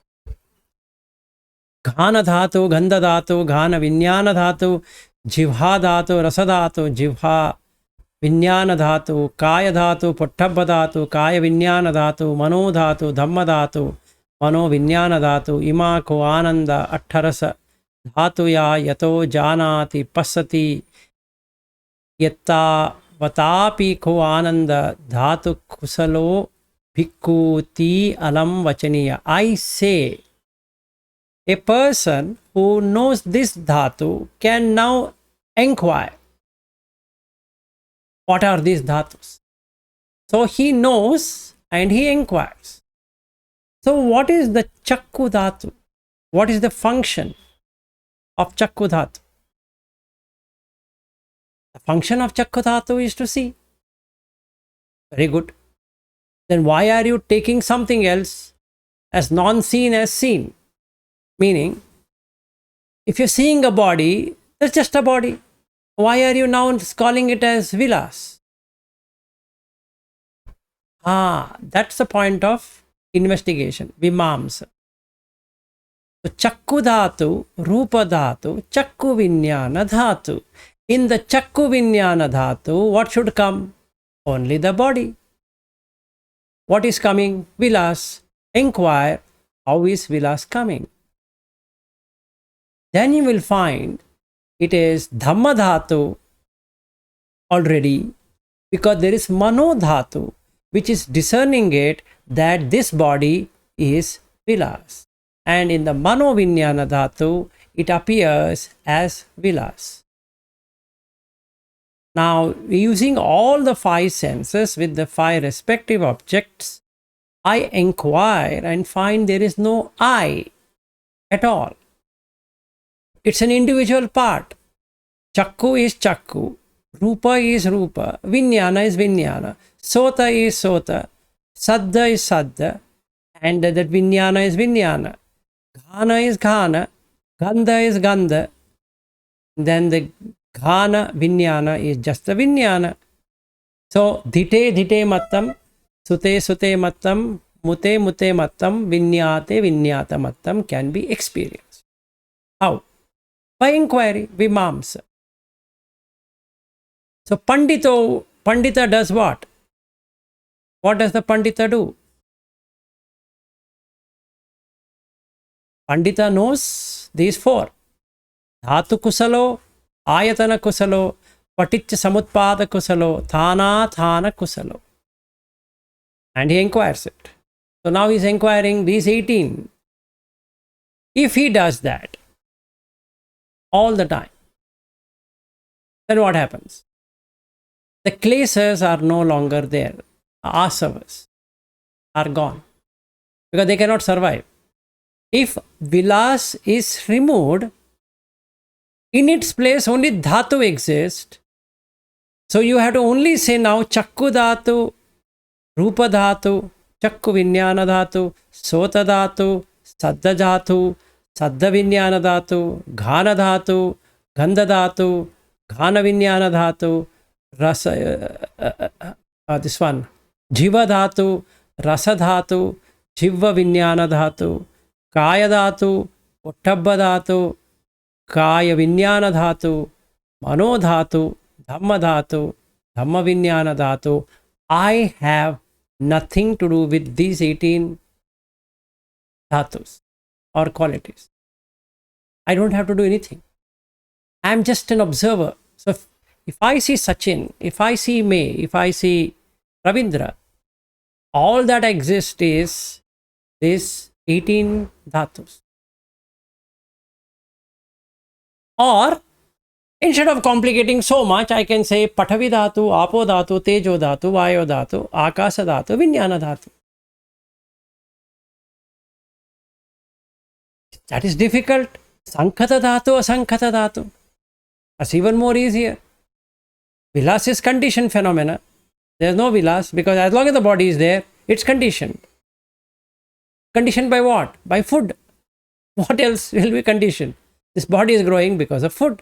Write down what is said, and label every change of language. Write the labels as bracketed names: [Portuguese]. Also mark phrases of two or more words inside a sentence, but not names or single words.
[Pali] ghana dhatu, gandha dhatu, ghana vinyana dhatu, jivha dhatu, rasa dhatu, jivha vinyana dhatu, kaya dhatu, pottabha dhatu, kaya vinyana dhatu, mano dhatu, dhamma dhatu, mano vinyana dhatu, ima ko ananda 18 dhatuya yato janati pasati yatta vatapi ko ananda dhatu kusalo bhikkhuti alam vachaniya. [English] I say A person who knows this dhatu can now inquire, what are these dhatus? So he knows and he inquires. So what is the [Pali] chakku dhatu? [English] What is the function of [Pali] chakku dhatu? [English] The function of [Pali] chakku dhatu [English] is to see. Very good. Then why are you taking something else as non-seen as seen? Meaning, if you're seeing a body, that's just a body. Why are you now calling it as vilas? That's the point of investigation, vimamsa. [Pali] So, chakku dhatu, rupa dhatu, chakku vinyana dhatu. In the chakku vinyana dhatu, [English] what should come? Only the body. What is coming? Vilas. Inquire, how is vilas coming? Then you will find it is [Pali] dhamma dhatu [English] already, because there is [Pali] mano dhatu, [English] which is discerning it that this body is vilas. And in the [Pali] mano vinyana dhatu, [English] it appears as vilas. Now, using all the five senses with the five respective objects, I inquire and find there is no I at all. It's an individual part. Chakku is chakku, rupa is rupa, vinyana is vinyana, sota is sota, saddha is saddha, and that vinyana is vinyana, ghana is ghana, gandha is gandha, then the ghana vinyana is just the vinyana. [Pali] So dhite dhite mattam, sute sute mattam, mute mute mattam, vinyate vinyata mattam can be experienced. [English] How? By inquiry, vimamsa. So Pandita does what? What does the Pandita do? Pandita knows these four. [Pali] Dhatu kusalo, ayatana kusalo, paticca samutpada kusalo, thana kusalo. [English] And he inquires it. So now he is inquiring these 18. If he does that all the time, then what happens? The klesas are no longer there. Asavas are gone because they cannot survive. If vilas is removed, in its place only dhatu exists. So you have to only say now [Pali] chakku dhatu, rupa dhatu, chakku vinyana dhatu, sota dhatu, saddha dhatu, saddha vinyana dhatu, ghana dhatu, gandha dhatu, ghana vinyana dhatu, rasa, [English] this one, [Pali] jiva dhatu, rasa dhatu, jiva vinyana dhatu, kaya dhatu, uttabba dhatu, kaya vinyana dhatu, mano dhatu, dhamma dhatu, dhamma vinyana dhatu. [English] I have nothing to do with these 18 dhatus or qualities. I don't have to do anything. I am just an observer. So if I see Sachin, if I see May, if I see Ravindra, all that exists is this 18 dhatus. Or instead of complicating so much, I can say [Pali] Pathavi dhatu, Apo dhatu, Tejo dhatu, Vayo dhatu, Akasa dhatu, Vinyana dhatu. [English] That is difficult. [Pali] Sankhata dhatu, Asankhata dhatu. [English] That's even more easier. Vilas is conditioned phenomena. There is no vilas because as long as the body is there, it's conditioned. Conditioned by what? By food. What else will be conditioned? This body is growing because of food.